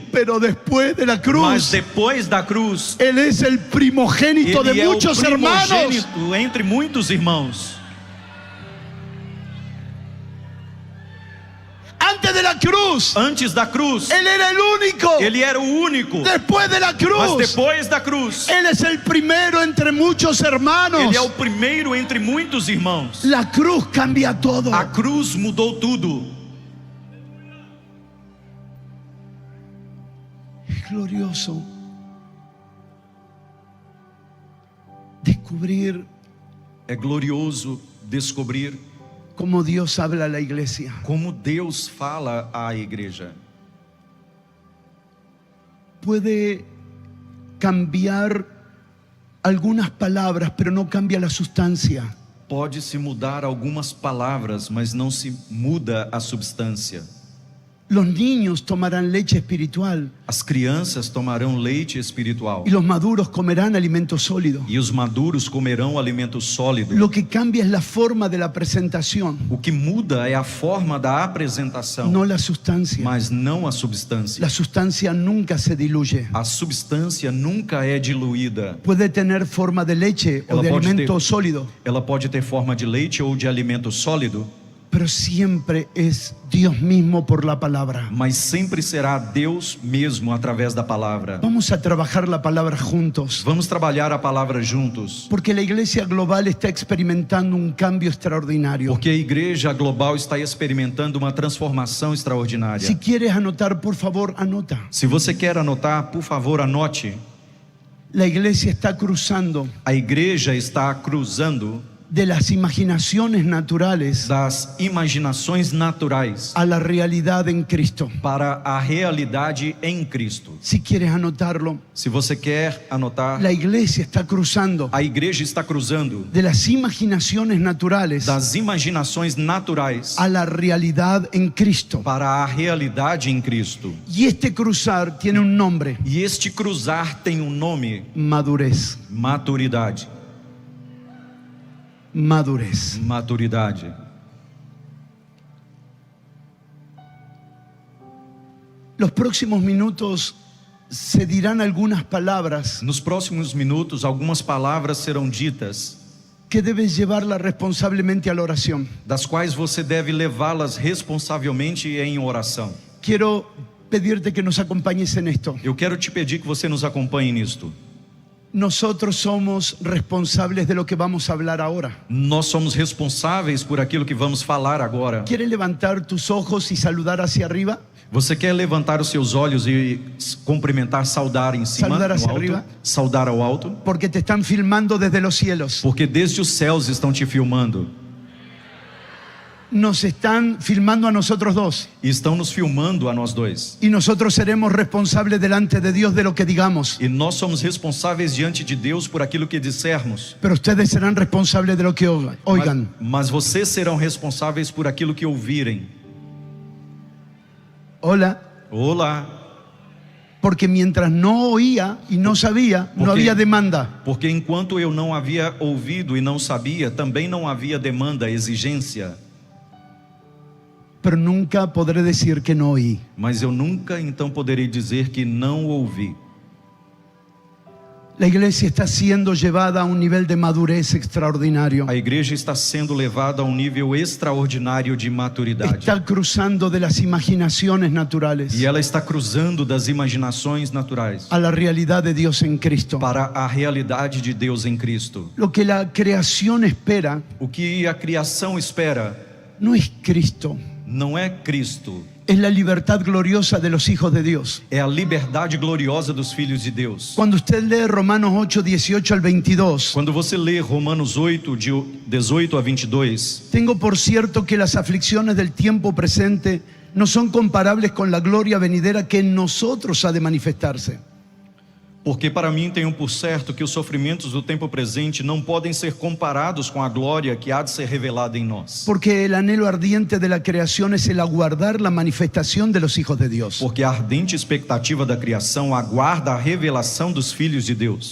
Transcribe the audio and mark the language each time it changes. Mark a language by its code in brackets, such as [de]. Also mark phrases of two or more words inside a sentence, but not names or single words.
[es] Pero después de la [pt] Mas [es] cruz, [pt] depois da cruz, [es] Él es el primogénito [pt] ele [es] de [pt] é o [es] muchos hermanos. [pt] primogênito entre muitos irmãos. [es] Antes de la cruz, [pt] Antes da cruz, [es] Él era el único. [pt] ele era o único. [es] Después de la [pt] Mas [es] cruz, [pt] depois da cruz, [es] Él es el primero entre muchos hermanos. [pt] ele é o primeiro entre muitos irmãos. [es] La cruz cambia todo. [pt] A cruz mudou tudo. [es] Es glorioso descubrir [pt] É glorioso descobrir [es] cómo Dios habla a la iglesia. [pt] como Deus fala à igreja. [es] Puede cambiar algunas palabras, pero no cambia la sustancia. [pt] Pode-se mudar algumas palavras, mas não se muda a substância. [es] Los niños tomarán leche espiritual [pt] As crianças tomarão leite espiritual [es] y los maduros comerán alimento sólido. [pt] e os maduros comerão alimento sólido. [es] Lo que cambia es la forma de la presentación, [pt] O que muda é a forma da apresentação, [es] no la sustancia. [pt] mas não a substância. [es] La sustancia nunca se diluye. [pt] A substância nunca é diluída. [es] Puede tener forma de leche o [pt] Ela [es] de [pt] pode [es] alimento [pt] ter- [es] sólido, [pt] Ela pode ter forma de leite ou de alimento sólido, [es] pero siempre es Dios mismo por la palabra. [pt] mas sempre será Deus mesmo através da palavra. [es] Vamos a trabajar la palabra juntos, [pt] Vamos trabalhar a palavra juntos, [es] porque la iglesia global está experimentando un cambio extraordinario. [pt] porque a igreja global está experimentando uma transformação extraordinária. [es] Si quieres anotar, por favor, anota. [pt] Se você quer anotar, por favor, anote. [es] La iglesia está cruzando [pt] A igreja está cruzando [es] de las imaginaciones naturales [pt] das imaginações naturais [es] a la realidad en Cristo. [pt] para a realidade em Cristo. [es] Si quieres anotarlo, [pt] Se você quer anotar, [es] la iglesia está cruzando [pt] a igreja está cruzando [es] de las imaginaciones naturales [pt] das imaginações naturais [es] a la realidad en Cristo. [pt] para a realidade em Cristo. [es] Y este cruzar tiene un nombre: [pt] E este cruzar tem um nome: [es] madurez. [pt] maturidade. [es] Madurez. [pt] Maturidade. [es] Los próximos minutos se dirán algunas palabras [pt] Nos próximos minutos, algumas palavras serão ditas, [es] que debes llevarlas responsablemente a la oración. [pt] das quais você deve levá-las responsavelmente em oração. [es] Quiero pedirte que nos acompañes en esto. [pt] Eu quero te pedir que você nos acompanhe nisto. [es] Nosotros somos responsables de lo que vamos a hablar ahora. [pt] Nós somos responsáveis por aquilo que vamos falar agora. [es] ¿Quieres levantar tus ojos y saludar hacia arriba? [pt] Você quer levantar os seus olhos e cumprimentar, saudar em cima, Saudar no [es] hacia alto, arriba. [pt] saudar ao alto, [es] Porque te están filmando desde los cielos. [pt] porque desde os céus estão te filmando. [es] Nos están filmando a nosotros dos. [pt] E estão nos filmando a nós dois. [es] Y nosotros seremos responsables delante de Dios de lo que digamos. [pt] E nós somos responsáveis diante de Deus por aquilo que dissermos. [es] Pero ustedes serán responsables de lo que oigan. [pt] Mas vocês serão responsáveis por aquilo que ouvirem. [es] Hola. [pt] Olá. [es] Porque mientras no oía y no sabía, no [pt] Porque- [es] había demanda. [pt] Porque enquanto eu não havia ouvido e não sabia, também não havia demanda, exigência. [es] Pero nunca podré decir que no oí. [pt] Mas eu nunca então poderei dizer que não ouvi. [es] La iglesia está siendo llevada a un nivel de madurez extraordinario. [pt] A igreja está sendo levada a um nível extraordinário de maturidade. [es] Está cruzando de las imaginaciones naturales [pt] E ela está cruzando das imaginações naturais [es] a la realidad de Dios en Cristo. [pt] para a realidade de Deus em Cristo. [es] Lo que la creación espera [pt] O que a criação espera [es] no es Cristo, [pt] não é Cristo, [es] es la libertad gloriosa de los hijos de Dios. [pt] é a liberdade gloriosa dos filhos de Deus. [es] Cuando usted lee Romanos 8, 18 al 22, [pt] Quando você lê Romanos 8, de 18 a 22, [es] tengo por cierto que las aflicciones del tiempo presente no son comparables con la gloria venidera que en nosotros ha de manifestarse. [pt] porque para mim tenho por certo que os sofrimentos do tempo presente não podem ser comparados com a glória que há de ser revelada em nós. [es] Porque el anhelo ardiente de la creación es el aguardar la manifestación de los hijos de Dios. [pt] Porque a ardente expectativa da criação aguarda a revelação dos filhos de Deus.